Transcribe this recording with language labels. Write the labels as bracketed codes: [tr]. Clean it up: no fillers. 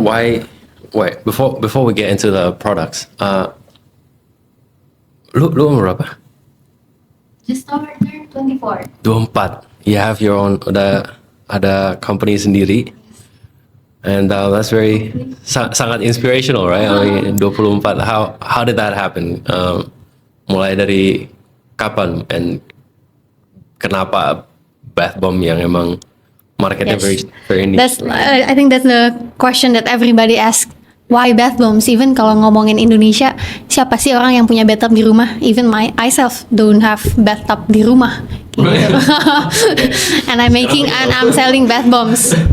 [en] Why? Before we get into the products, [id] lu umur berapa? [en] Just over 24. 24. You have your own [id] ada [en] company [id] sendiri, [en] and that's very [id] sangat [en] inspirational, right? I mean, 24. How did that happen? [id] Mulai dari kapan and kenapa bath bomb yang emang marketnya [en] Yes. very niche? I think that's the question that everybody asks. Why bath bombs? [id] Even kalau ngomongin Indonesia, siapa sih orang yang punya bathtub di rumah? [en] Even myself don't have bathtub [id] di rumah. Gitu. [en] And I'm selling bath bombs.